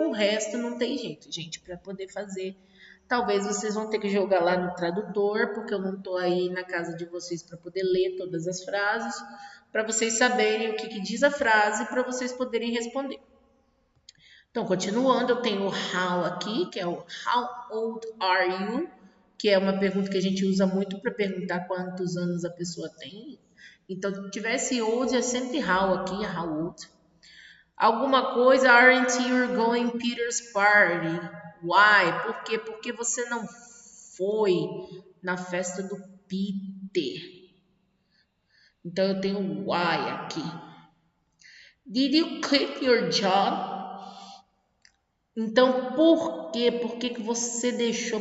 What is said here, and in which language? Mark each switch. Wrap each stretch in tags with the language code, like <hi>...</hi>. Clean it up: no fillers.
<pt>O resto não tem jeito, gente, para poder fazer. Talvez vocês vão ter que jogar lá no tradutor, porque eu não estou aí na casa de vocês para poder ler todas as frases, para vocês saberem o que diz a frase, para vocês poderem responder. Então, continuando, eu tenho o how aqui, que é o</pt> <en>how old are you?</en> <pt>Que é uma pergunta que a gente usa muito para perguntar quantos anos a pessoa tem. Então, se tivesse old, é sempre how aqui, how old. Alguma coisa,</pt> <en>aren't you going Peter's party? Why?</en> <pt>Por quê? Porque você não foi na festa do Peter. Então eu tenho why aqui.</pt> <en>Did you quit your job?</en> <pt>Então por quê? Por que você deixou?</pt>